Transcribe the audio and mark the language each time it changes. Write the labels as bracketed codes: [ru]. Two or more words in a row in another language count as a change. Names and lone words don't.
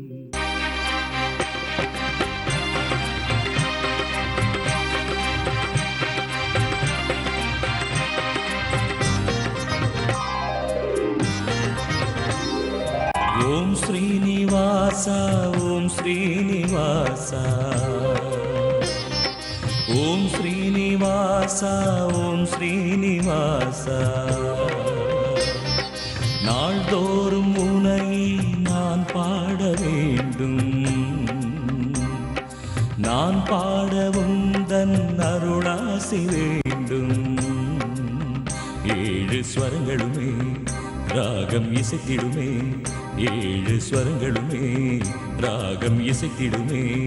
[sa] ओम श्रीनिवास ओम श्रीनिवास ओम श्रीनिवास ओम श्रीनिवास [ta] நாள்தோறும் உனை நான் பாட வேண்டும் நான் பாடவும் தன் அருளாசி வேண்டும் ஏழு ஸ்வரங்களுமே ராகம் இசைத்திடுமே ஏழு ஸ்வரங்களுமே ராகம் இசைத்திடுமே